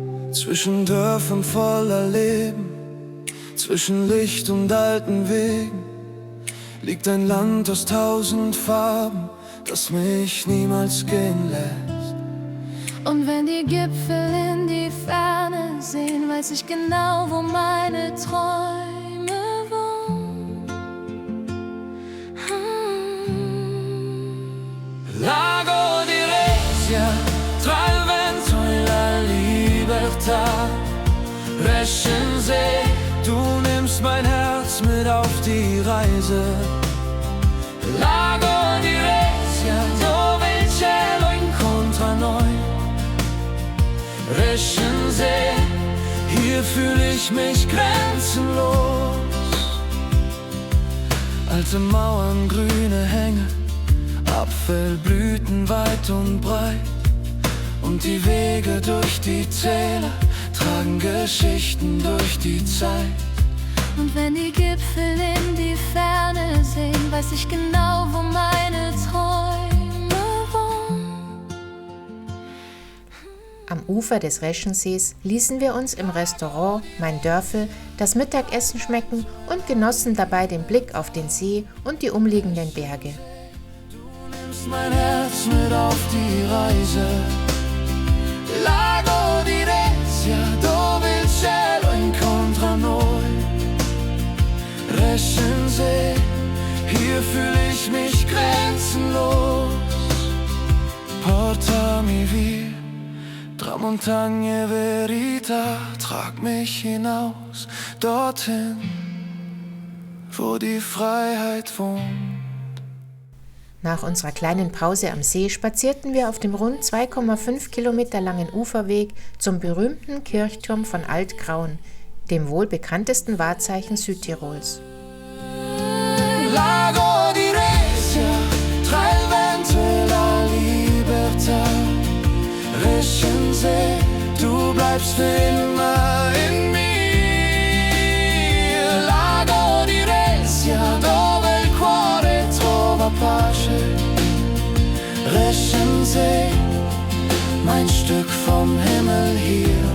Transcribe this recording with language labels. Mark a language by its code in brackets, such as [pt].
[de] Zwischen Dörfern voller Leben, zwischen Licht und alten Wegen, liegt ein Land aus 1000 Farben, das mich niemals gehen lässt. Und wenn die Gipfel in die Ferne sehen, weiß ich genau, wo meine Träume wohnen. [it] Lago di Resia, tra il vento e la libertà. [de] Reschensee, du nimmst mein Herz mit auf die Reise. [it] Lago di Resia, dove il cielo incontra noi. [de] Reschensee, hier fühle ich mich grenzenlos. Alte Mauern, grüne Hänge, Apfelblüten weit und breit. Und die Wege durch die Täler tragen Geschichten durch die Zeit. Und wenn die Gipfel in die Ferne sehen, weiß ich genau, wo meine Träume wohnen. Am Ufer des Reschensees ließen wir uns im Restaurant Mein Dörfel das Mittagessen schmecken und genossen dabei den Blick auf den See und die umliegenden Berge. Du nimmst mein Herz mit auf die Reise. [it] Lago di Resia, dove il cielo incontra noi. [de] Reschensee, hier fühle ich mich grenzenlos. [it] Portami via, tra montagne e verità, [de] trag mich hinaus, dorthin, wo die Freiheit wohnt. Nach unserer kleinen Pause am See spazierten wir auf dem rund 2,5 Kilometer langen Uferweg zum berühmten Kirchturm von Alt-Graun, dem wohl bekanntesten Wahrzeichen Südtirols. [it] Lago di Resia, tra il vento e la libertà. [de] Reschensee, du bleibst für immer in mir. [it] Lago di Resia, dove il cuore trova pace. [de] Reschensee, mein Stück vom Himmel hier.